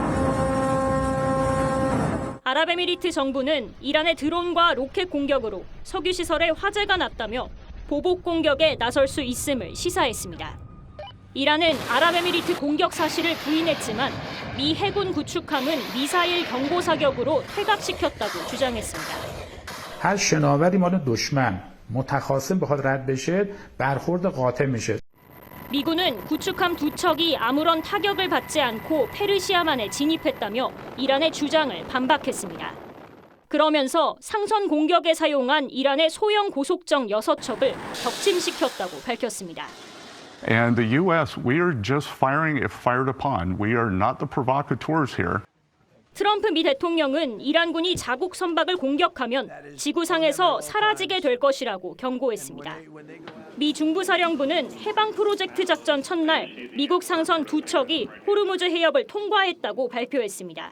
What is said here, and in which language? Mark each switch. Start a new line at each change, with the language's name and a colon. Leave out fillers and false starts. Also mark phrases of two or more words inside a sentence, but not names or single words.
Korean: 아랍에미리트 정부는 이란의 드론과 로켓 공격으로 석유시설에 화재가 났다며 보복 공격에 나설 수 있음을 시사했습니다. 이란은 아랍에미리트 공격 사실을 부인했지만 미 해군 구축함은 미사일 경보 사격으로 퇴각시켰다고 주장했습니다.
Persian: هر شناوری مال دشمن متخاصم بخواد رد بشه برخورد قاطع میشه.
Korean: 미군은 구축함 두 척이 아무런 타격을 받지 않고 페르시아만에 진입했다며 이란의 주장을 반박했습니다. 그러면서 상선 공격에 사용한 이란의 소형 고속정 6척을 격침시켰다고 밝혔습니다.
English: And the U.S., we are just firing if fired upon. We are not the provocateurs here.
Korean: 트럼프 미 대통령은 이란군이 자국 선박을 공격하면 지구상에서 사라지게 될 것이라고 경고했습니다. 미 중부사령부는 해방 프로젝트 작전 첫날 미국 상선 2척이 호르무즈 해협을 통과했다고 발표했습니다.